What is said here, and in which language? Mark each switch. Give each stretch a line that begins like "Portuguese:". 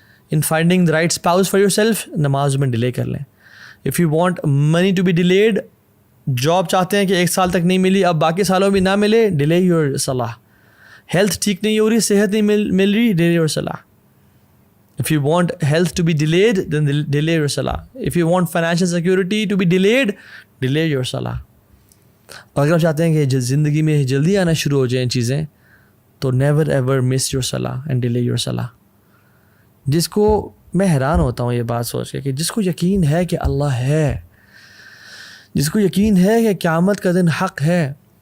English: in finding the right spouse for yourself,
Urdu: نماز میں delay کر لیں۔
English: if you want money to be delayed,
Urdu: job چاہتے ہیں کہ 1 سال تک نہیں ملی، اب باقی سالوں میں نہ ملے،
English: Delay your صلاح۔
Urdu: ہیلتھ ٹھیک نہیں ہو رہی، صحت نہیں مل رہی،
English: Delay your صلاح۔ If you want health to be delayed, then delay your salah. If you want financial security to be delayed, delay your salah.
Urdu: اور اگر آپ چاہتے ہیں کہ زندگی میں جلدی آنا شروع ہو جائیں چیزیں، تو
English: never ever miss your salah
Urdu: and delay your salah۔ جس کو میں حیران ہوتا ہوں یہ بات سوچ کے کہ جس کو یقین ہے کہ اللہ ہے، جس کو یقین ہے کہ قیامت کا دن حق ہے،